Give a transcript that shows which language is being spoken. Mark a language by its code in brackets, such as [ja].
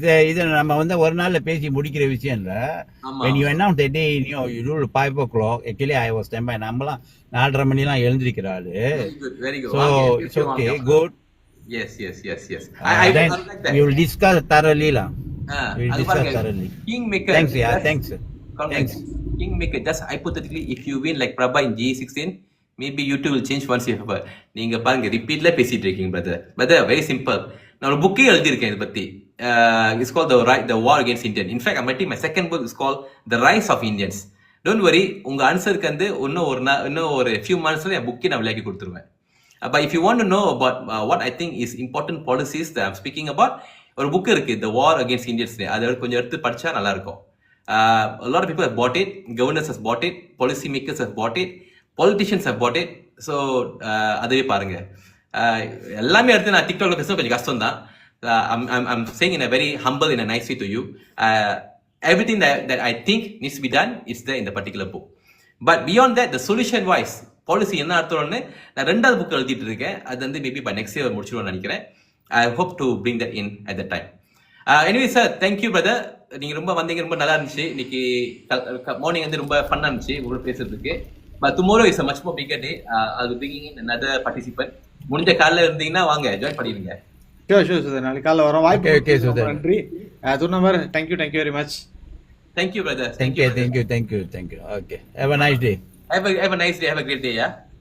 [ta] இது நம்ம வந்து ஒரு நாள்ல பேசி முடிக்கிற விஷயம் இல்ல. [en] when you announce the day, you do 5 o'clock. Actually I was standby. [ta] நம்மலாம் 4:30 மணிலாம் எழுந்திருக்கிறாரு. [en] Very good. So it's okay, good. Yes. Then we will discuss thoroughly la. We will discuss thoroughly. Kingmaker. Thanks. Kingmaker, just hypothetically, if you win like Prabha in G16, maybe you too will change once you have. [ta] நீங்க பாருங்க ரிப்பீட்ல பேசிட்டு இருக்கீங்க brother. [en] Very simple. [ta] நான் ஒரு புக்கே எழுதியிருக்கேன் இதை பத்தி. [en] It's called the War Against Indian. In fact, my second book is called The Rise of Indians. Don't worry, [ta] உங்க ஆன்சருக்கு வந்து இன்னும் ஒரு [en] few months [ta] ல என் புக்கே நான் விளையாக்கி கொடுத்துருவேன். [en] But if you want to know about what I think is important policies that I'm speaking about, [ta] ஒரு book இருக்கு, [en] The War Against Indians. [ta] அதை கொஞ்சம் எடுத்து படிச்சா நல்லா இருக்கும். [en] A lot of people have bought it, governors have bought it, policy makers have bought it, politicians have bought it. [ta] So அதுவே பாருங்க. எல்லாமே எடுத்து நான் டிக்டாக்ல பேச கொஞ்சம் கஷ்டம் தான். [en] I'm saying in a very humble, in a nice way to you. Everything that I think needs to be done is there in the particular book. But beyond that, the solution wise, [ta] policy என்ன அர்த்தம்னு நான் 2வது book எழுதிட்டு இருக்கேன். அது வந்து [en] maybe by next year [ta] முடிச்சிடுவேன்னு நினைக்கிறேன். [en] I hope to bring that in at that time. Anyway sir, thank you brother. [ta] நீங்க ரொம்ப வந்தீங்க, ரொம்ப நல்லா இருந்துச்சு. இன்னைக்கு மார்னிங் வந்து ரொம்ப ஃபன்னா இருந்துச்சு உங்களுக்கு பேசுறதுக்கு. [en] But tomorrow is a much more bigger day. I'll be bringing in another participant. [ta] முடிஞ்ச காலைல இருந்தீங்கன்னா வாங்க, ஜாயின் பண்ணிடுங்க. Sure சுதன், நாளைக்கு காலைல வரோம். வாய்ப்பு சுதன். நன்றி. [en] துர்னவர், thank you very much. Thank you brother. Thank you. Okay, have a nice day. Have a nice day. Have a great day. Yeah.